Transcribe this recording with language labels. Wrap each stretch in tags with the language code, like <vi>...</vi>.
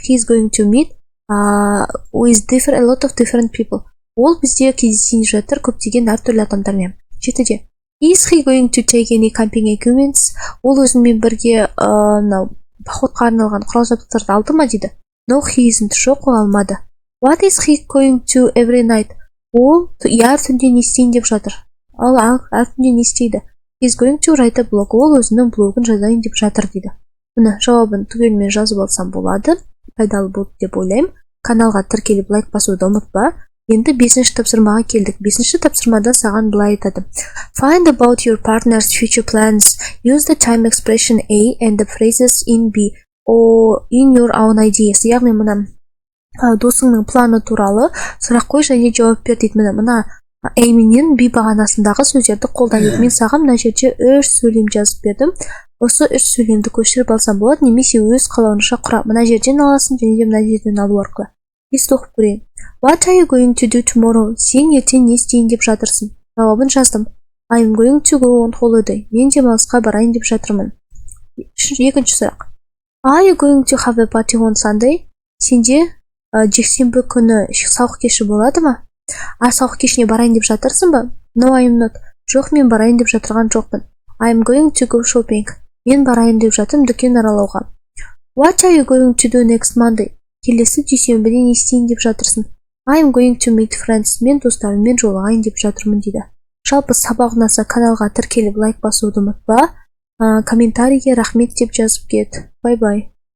<en>He is going to meet with a lot of different people.</en> <kk>Ол бізде кездесейін деп жатыр көптеген әртүрлі адамдармен. Жетіде.</kk> <en>Is he going to take any camping equipments?</en> <kk>Ол өзімен бірге походқа арналған құрал-жабдықтарды алды ма дейді.</kk> <en>No, he isn't.</en> <kk>Жоқ, ол алмады.</kk> <en>What is he going to every night?</en> <kk>Ол әр түнде не істейін деп жатыр. Ол әр түнде не істейді?</kk> <en>He is going to write a blog.</en> <kk>Ол өзінің блогын жазайын деп жатыр дейді. Мұны жауабын түгелмен жазып алсам болады. Пайдалы болды деп ойлаймын. Каналға тіркеліп лайк басуды ұмытпа. Енді 5-ші тапсырмаға келдік. 5-ші тапсырмада саған былай айтады.</kk> <en>Find about your partner's future plans. Use the time expression A and the phrases in B or in your own ideas.</en> <kk>Яғни мұна досыңның планы туралы сұрақ қой және жауап бер дейді. Мұна A менен B бағанасындағы сөздерді қолданып мен саған мына жерде 3 сөйлем жазып бердім. Осы 3 сөйлемді көшіріп алсам болады, немесе өз қалауынша құра. Мына жерден аласың және де мына жерден алу арқылы. Есті оқып көрейін.</kk> <en>What are you going to do tomorrow?</en> <kk>Сен ертең не істейін деп жатырсың? Жауабын жаздым.</kk> <en>I'm going to go on holiday.</en> <kk>Мен демалысқа барайын деп жатырмын. Екінші сұрақ.</kk> <en>Are you going to have a party on Sunday?</en> <kk>Сенде жексенбі күні сауық кеші болады ма? Сауық кешіне барайын деп жатырсың ба?</kk> <en>No, I'm not.</en> <kk>Жоқ, мен барайын деп жатырған жоқпын.</kk> <en>I'm going to go shopping.</en> <kk>Мен барайын деп жатырмын дүкен аралауға.</kk> <en>What are you going to do next Monday?</en> <kk>Келесі дүйсенбіде не істейін деп жатырсың?</kk> <en>I'm going to meet friends.</en> <kk>Мен достарыммен жолығайын деп жатырмын дейді. Жалпы сабақ ұнаса каналға тіркеліп лайк басуды ұмытпа. Комментарийге рахмет деп жазып кет. Бай-бай.</kk>